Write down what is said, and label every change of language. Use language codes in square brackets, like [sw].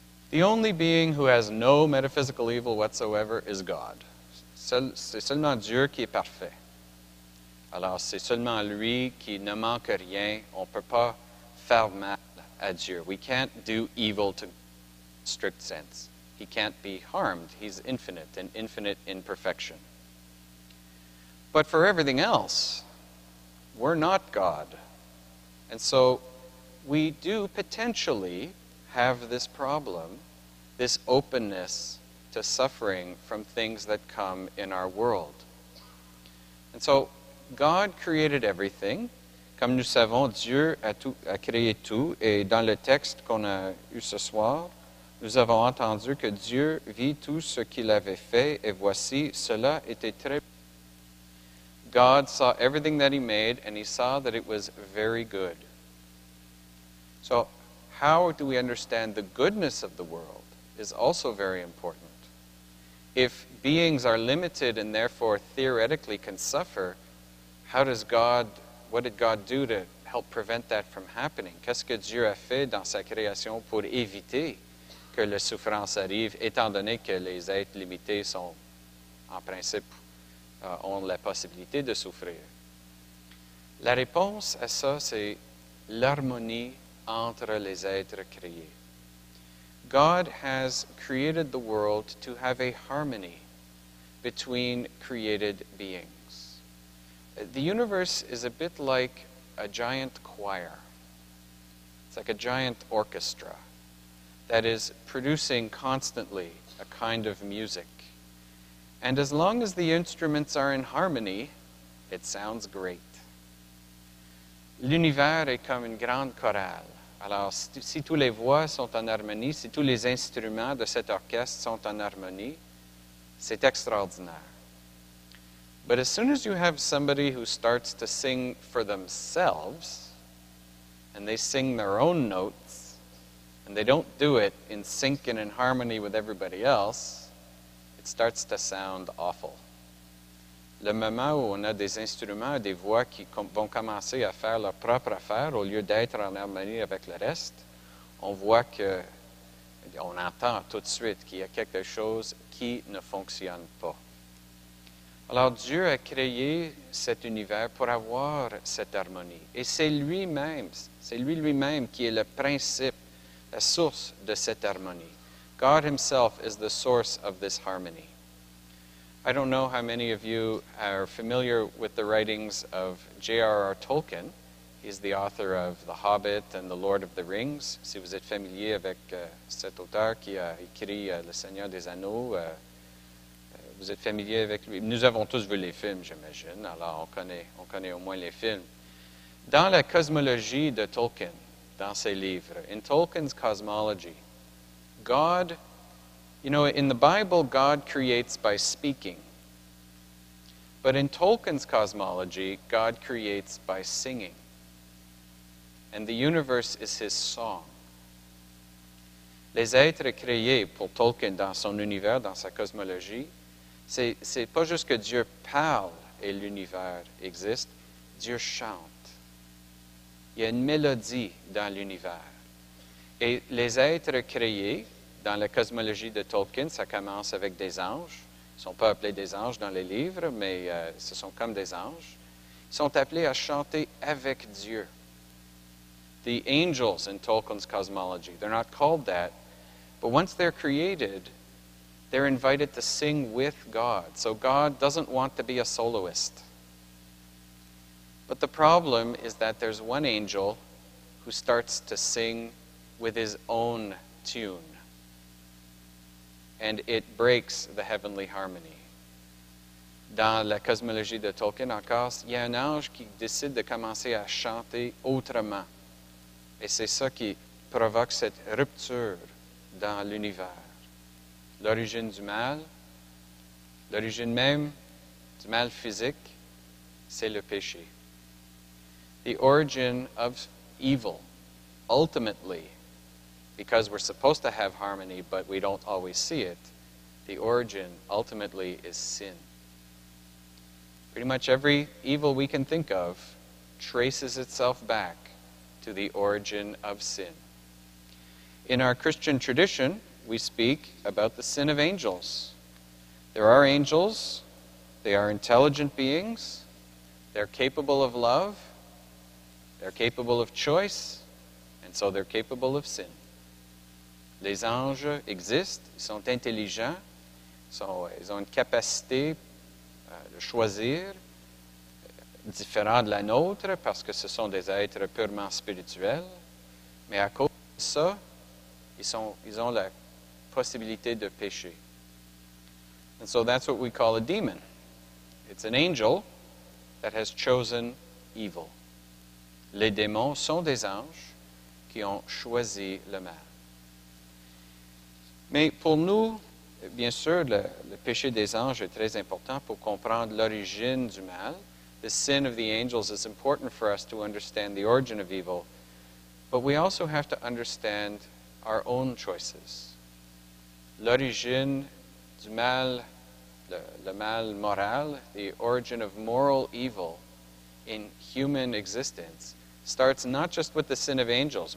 [en] The only being who has no metaphysical evil whatsoever is God. [fr] C'est seulement Dieu qui est parfait. Alors, c'est seulement lui qui ne manque rien. On ne peut pas faire mal à Dieu. [en] We can't do evil to strict sense. He can't be harmed. He's infinite and infinite in perfection. But for everything else, we're not God. And so we do potentially have this problem, this openness to suffering from things that come in our world. And so God created everything. [fr] Comme nous savons, Dieu a créé tout. Et dans le texte qu'on a eu ce soir, nous avons entendu que Dieu vit tout ce qu'il avait fait, et voici, cela était très bon. [en] God saw everything that he made, and he saw that it was very good. So, how do we understand the goodness of the world is also very important. If beings are limited and therefore theoretically can suffer, what did God do to help prevent that from happening? [fr] Qu'est-ce que Dieu a fait dans sa création pour éviter que la souffrance arrive, étant donné que les êtres limités sont, en principe, ont la possibilité de souffrir? La réponse à ça, c'est l'harmonie entre les êtres créés. [en] God has created the world to have a harmony between created beings. The universe is a bit like a giant choir. It's like a giant orchestra that is producing constantly a kind of music. And as long as the instruments are in harmony, it sounds great. [fr] L'univers est comme une grande chorale. Alors, si toutes les voix sont en harmonie, si tous les instruments de cet orchestre sont en harmonie, c'est extraordinaire. [en] But as soon as you have somebody who starts to sing for themselves, and they sing their own notes, and they don't do it in sync and in harmony with everybody else, it starts to sound awful. [fr] Le moment où on a des instruments, des voix qui vont commencer à faire leur propre affaire au lieu d'être en harmonie avec le reste, on voit on entend tout de suite qu'il y a quelque chose qui ne fonctionne pas. Alors Dieu a créé cet univers pour avoir cette harmonie. Et c'est lui-même qui est le principe, la source de cette harmonie. [en] God himself is the source of this harmony. I don't know how many of you are familiar with the writings of J.R.R. Tolkien. He's the author of The Hobbit and The Lord of the Rings. [fr] Si vous êtes familier avec cet auteur qui a écrit Le Seigneur des Anneaux, vous êtes familier avec lui. Nous avons tous vu les films, j'imagine, alors on connaît au moins les films. Dans la cosmologie de Tolkien, dans ses livres, [en] in Tolkien's cosmology, God, you know, in the Bible, God creates by speaking. But in Tolkien's cosmology, God creates by singing. And the universe is his song. [fr] Les êtres créés pour Tolkien dans son univers, dans sa cosmologie, c'est pas juste que Dieu parle et l'univers existe, Dieu chante. Il y a une mélodie dans l'univers. Et les êtres créés, dans la cosmologie de Tolkien, ça commence avec des anges. Ils ne sont pas appelés des anges dans les livres, mais ce sont comme des anges. Ils sont appelés à chanter avec Dieu. [en] The angels in Tolkien's cosmology, they're not called that, but once they're created, they're invited to sing with God. So God doesn't want to be a soloist. But the problem is that there's one angel who starts to sing with his own tune. And it breaks the heavenly harmony. [fr] Dans la cosmologie de Tolkien encore, il y a un ange qui décide de commencer à chanter autrement. Et c'est ça qui provoque cette rupture dans l'univers. L'origine du mal, l'origine même du mal physique, c'est le péché. [en] The origin of evil, ultimately, because we're supposed to have harmony, but we don't always see it, the origin ultimately is sin. Pretty much every evil we can think of traces itself back to the origin of sin. In our Christian tradition, we speak about the sin of angels. There are angels, they are intelligent beings, they're capable of love, they're capable of choice, and so they're capable of sin. [fr] Les anges existent, ils sont intelligents, ils ont une capacité de choisir, différent de la nôtre, parce que ce sont des êtres purement spirituels, mais à cause de ça, ils ont la possibilité de pécher. [en] And so that's what we call a demon. It's an angel that has chosen evil. [fr] Les démons sont des anges qui ont choisi le mal. Mais pour nous, bien sûr, le péché des anges est très important pour comprendre l'origine du mal. [en] The sin of the angels is important for us to understand the origin of evil, but we also have to understand our own choices. [fr] L'origine du mal, le mal moral, [en] the origin of moral evil in human existence starts not just with the sin of angels.